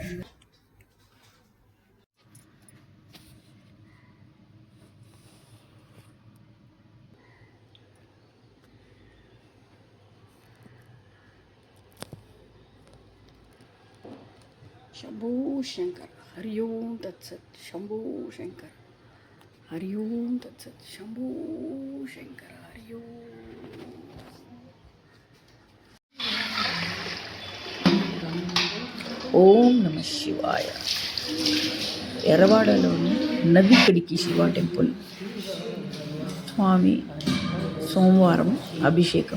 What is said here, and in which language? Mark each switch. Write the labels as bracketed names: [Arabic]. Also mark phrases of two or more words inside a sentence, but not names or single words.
[Sanskrit] शंभो शंकर. हरि ओं तत्सत्. शंभो शंकर. हरि ओं तत्सत्. शंभो शंकर. हरि ओं. ఓం నమ శివాయ. [Telugu] ఎర్రవాడలోని నదికడికి శివ టెంపుల్. స్వామి సోమవారం అభిషేకం.